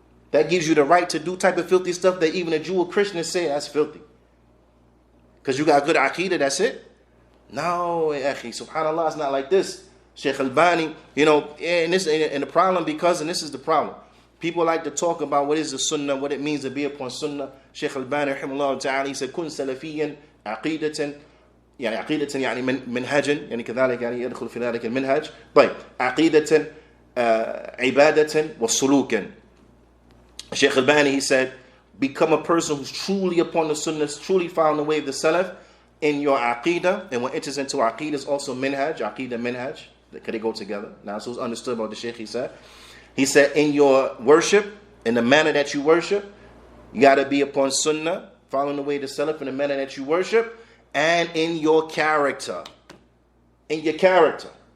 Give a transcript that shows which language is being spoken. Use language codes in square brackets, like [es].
[en] That gives you the right to do type of filthy stuff that even a Jew or Christian say that's filthy. Because you got good aqeedah, that's it? No, akhi, subhanAllah, it's not like this. Sheikh Albani, and the problem, and this is the problem. People like to talk about what is the sunnah, what it means to be upon sunnah. [ar] Sheikh Albani, rahimahullah ta'ala, he said, kun salafiyan aqeedatan, عقيدة يعني منهجا يعني كذلك يعني يدخل في ذلك المنهج. طيب عقيدة عبادة وسلوكا. [en] Sheikh Albani, he said, become a person who's truly upon the sunnah, truly found the way of the salaf in your aqidah. And what enters into aqidah is also minhaj, aqidah minhaj. Could they go together? Now, so it's understood about the Sheikh, he said. He said, in your worship, in the manner that you worship, you got to be upon sunnah, following the way of the salaf in the manner that you worship, and in your character. In your character.